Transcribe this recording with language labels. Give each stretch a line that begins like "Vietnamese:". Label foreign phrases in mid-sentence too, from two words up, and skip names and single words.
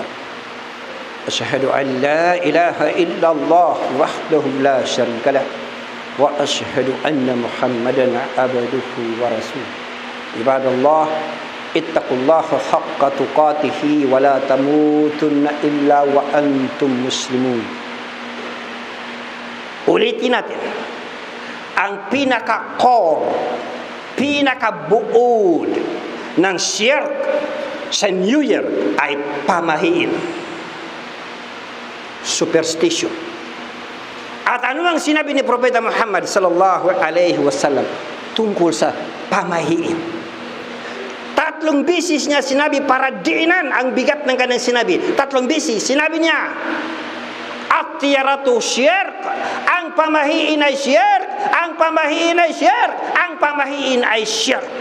Arabic: أشهد أن لا إله إلا الله وحده لا شريك له وأشهد أن محمدا عبده ورسوله. عباد الله اتقوا الله حق تقاته ولا تموتن إلا وأنتم مسلمون.
Filipino: Ulitin natin. ang pinaka-core, pinaka-buod ng shirk sa New Year ay pamahiin. Superstition. At ano ang sinabi ni Propeta Muhammad
Arabic: صلى الله عليه وسلم
Filipino: tungkol sa pamahiin? 3 beses niya sinabi para diinan ang bigat ng kanyang sinabi. 3 beses sinabi niya,
Arabic: الطيرة شرك,
Filipino: ang pamahiin ay syirk, ang pamahiin ay syirk, ang pamahiin ay syirk.